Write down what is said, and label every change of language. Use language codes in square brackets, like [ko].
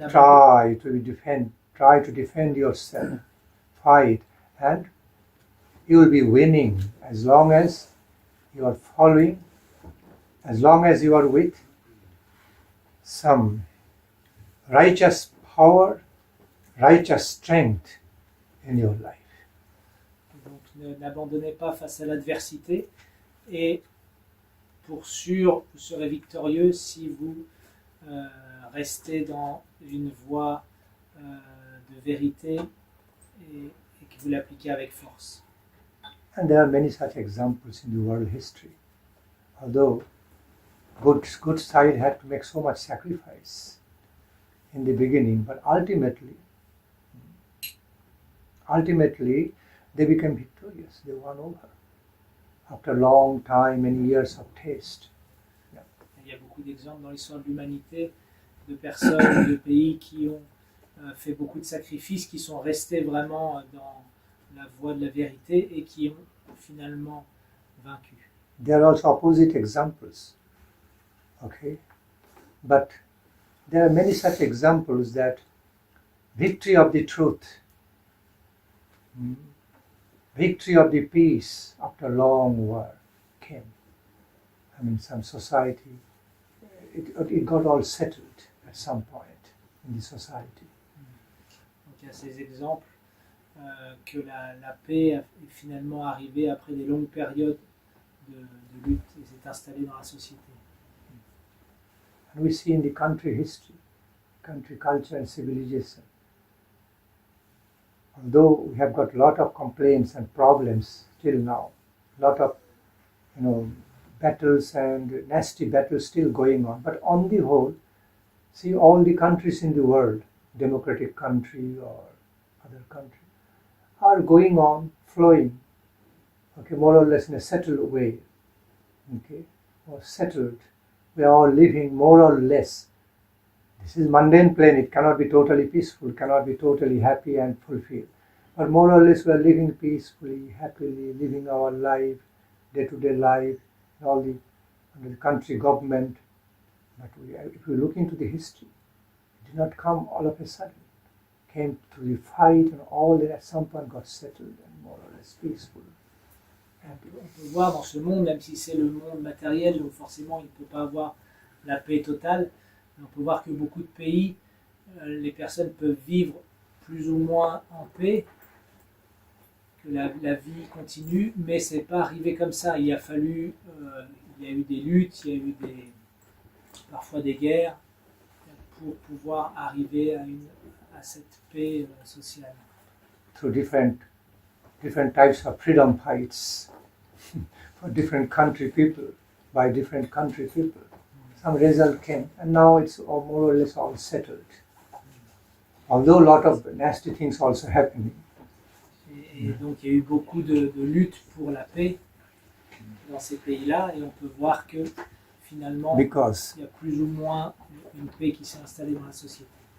[en] try to defend yourself, fight, and you will be winning as long as you are following, as long as you are with some righteous power, righteous strength in your life. [fr] Donc n'abandonnez pas face à l'adversité et pour sûr vous serez victorieux si vous restez dans une voie de vérité et que vous l'appliquez avec force. [en] And there are many such examples in the world history. Although good side had to make so much sacrifice in the beginning, but ultimately ultimately they became victorious. They won over after a long time, many years of taste. Yeah. [fr] Il y a beaucoup d'exemples dans l'histoire de l'humanité de personnes, de pays qui ont fait beaucoup de sacrifices, qui sont restés vraiment dans la voie de la vérité et qui ont finalement vaincu. [en] There are also opposite examples. Okay? But there are many such examples that victory of the truth, victory of the peace after long war came. I mean, some society, it got all settled at some point in the society. [fr] Donc il y a ces exemples que la paix est finalement arrivée après des longues périodes de lutte et s'est installée dans la société. [en] And we see in the country history, country culture and civilization, although we have got a lot of complaints and problems still now, a lot of battles and nasty battles still going on, but on the whole, see all the countries in the world, democratic country or other country, are going on, flowing, okay, more or less in a settled way, okay, or settled. We are all living more or less. This is mundane plane, it cannot be totally peaceful, cannot be totally happy and fulfilled. But more or less we are living peacefully, happily, living our life, day-to-day life, all the under the country government. But if we look into the history, it did not come all of a sudden. It came through the fight and all that at some point got settled and more or less peaceful. [fr] On peut voir dans ce monde, même si c'est le monde matériel, donc forcément il ne peut pas avoir la paix totale, mais on peut voir que beaucoup de pays, les personnes peuvent vivre plus ou moins en paix, que la vie continue, mais c'est pas arrivé comme ça. Il a fallu, il y a eu des luttes, il y a eu parfois des guerres pour pouvoir arriver à cette paix sociale. [en] Through different types of freedom fights for different country people, by different country people. Some result came, and now it's more or less all settled. Although a lot of nasty things also happening. [fr] Et donc il y a eu beaucoup de luttes pour la paix dans ces pays-là, et on peut voir que finalement il y a plus ou moins une paix qui s'est installée dans la société.